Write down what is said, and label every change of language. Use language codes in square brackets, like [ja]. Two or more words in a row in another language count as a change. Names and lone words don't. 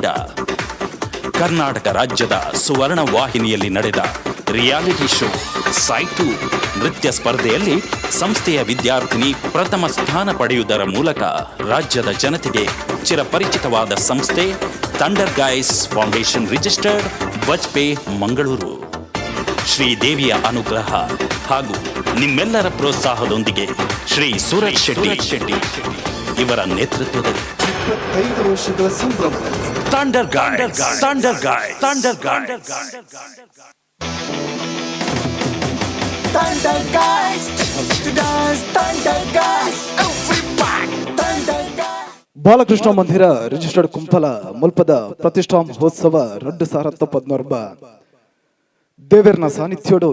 [kn] ಕರ್ನಾಟಕ ರಾಜ್ಯದ ಸುವರ್ಣ ವಾಹಿನಿಯಲ್ಲಿ ನಡೆದ ರಿಯಾಲಿಟಿ ಶೋ ಸೈಟು ನೃತ್ಯ ಸ್ಪರ್ಧೆಯಲ್ಲಿ ಸಂಸ್ಥೆಯ ವಿದ್ಯಾರ್ಥಿನಿ ಪ್ರಥಮ ಸ್ಥಾನ ಪಡೆಯುವುದರ ಮೂಲಕ ರಾಜ್ಯದ ಜನತೆಗೆ ಚಿರಪರಿಚಿತವಾದ ಸಂಸ್ಥೆ ಥಂಡರ್ ಗೈಸ್ ಫೌಂಡೇಶನ್ ರಿಜಿಸ್ಟರ್ಡ್ ಬಜ್ಪೆ ಮಂಗಳೂರು. ಶ್ರೀದೇವಿಯ ಅನುಗ್ರಹ ಹಾಗೂ ನಿಮ್ಮೆಲ್ಲರ ಪ್ರೋತ್ಸಾಹದೊಂದಿಗೆ ಶ್ರೀ ಸೂರಜ್ ಶೆಟ್ಟಿ ಇವರ ನೇತೃತ್ವದಲ್ಲಿ 25 ವರ್ಷಗಳ ಸಂಭ್ರಮದಲ್ಲಿ ಥಂಡರ್ [tcy] ಬಾಲಕೃಷ್ಣ ಮಂದಿರ ರಿಜಿಸ್ಟರ್ಡ್ ಕುಂಪಲ ಮುಲ್ಪದ ಪ್ರತಿಷ್ಠಾ ಮಹೋತ್ಸವ 2019 ದೇವೇರ್ನ ಸಾನ್ನಿಧ್ಯೋಡು